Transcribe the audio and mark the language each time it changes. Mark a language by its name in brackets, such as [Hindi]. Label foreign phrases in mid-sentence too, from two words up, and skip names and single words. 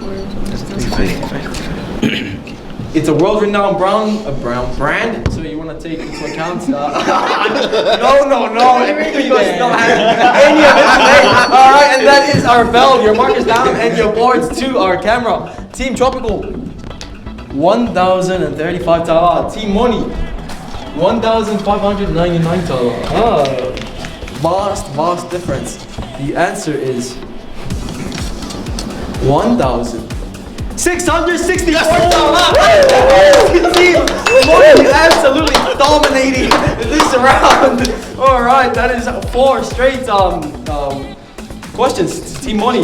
[English] It's a world-renowned brown brand, so you want to take into account. No, everybody does not have any of it today. All right, and that is our bell. Your markers down and your boards to our camera. Team Tropikal, 1,035 tala. Team Moni, 1,599 tala. Vast difference. The answer is 1,664 tala. Team Moni absolutely dominating this round. All right, that is 4 straight questions to Team Moni.